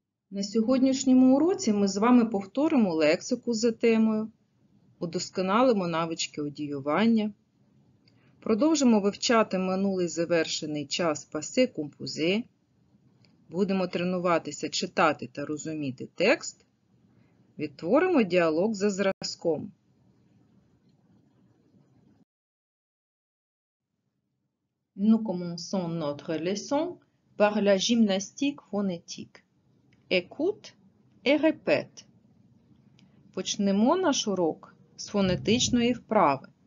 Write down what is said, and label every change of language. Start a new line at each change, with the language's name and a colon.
Ukrainian: На сьогоднішньому уроці ми з вами повторимо лексику за темою, удосконалимо навички одіювання, продовжимо вивчати минулий завершений час passé composé, будемо тренуватися читати та розуміти текст, відтворимо діалог за зразком.
French: Nous commençons notre leçon par la gymnastique phonétique. Écoute et répète.
Ukrainian: Почнемо наш урок з фонетичної вправи.